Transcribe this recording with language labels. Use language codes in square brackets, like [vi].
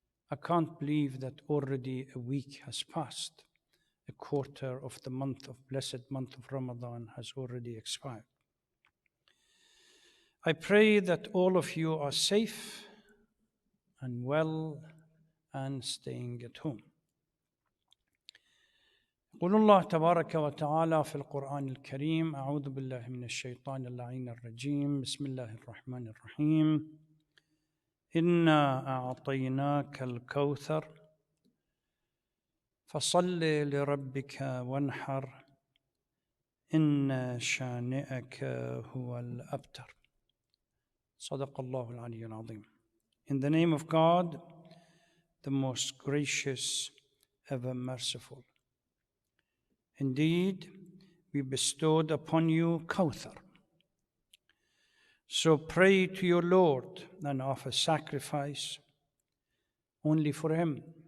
[en] I can't believe that already a week has passed. A quarter of the blessed month of Ramadan has already expired. I pray that all of you are safe and well and staying at home. [ar] يقول الله تبارك وتعالى في القرآن الكريم: أعوذ بالله من الشيطان اللعين الرجيم، بسم الله الرحمن الرحيم. إنا أعطيناك الكوثر فصل لربك وانحر إن شانئك هو الأبتر. صدق الله العلي العظيم. [en] In the name of God, the most gracious, ever merciful. Indeed, we bestowed upon you Kawthar. So pray to your Lord and offer sacrifice only for Him.